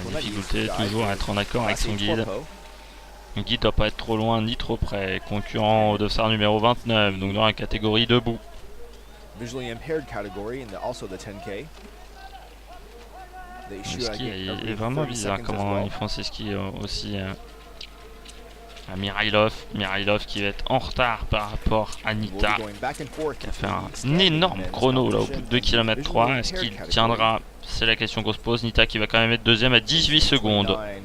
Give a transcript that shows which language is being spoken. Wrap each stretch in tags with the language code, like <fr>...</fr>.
<fr>la difficulté toujours à être en accord avec son guide. Le guide doit pas être trop loin ni trop près. Concurrent de Star numéro 29, donc dans la catégorie debout.</fr> <en>Visually impaired category and also the 10K.</en> <fr>Le ski est vraiment bizarre comment ils font ces skis aussi. à Mirailov qui va être en retard par rapport à Nita, qui a fait un énorme chrono là au bout de 2 km 3. Est-ce qu'il tiendra? C'est la question qu'on se pose. Nita qui va quand même être deuxième à 18 secondes.</fr>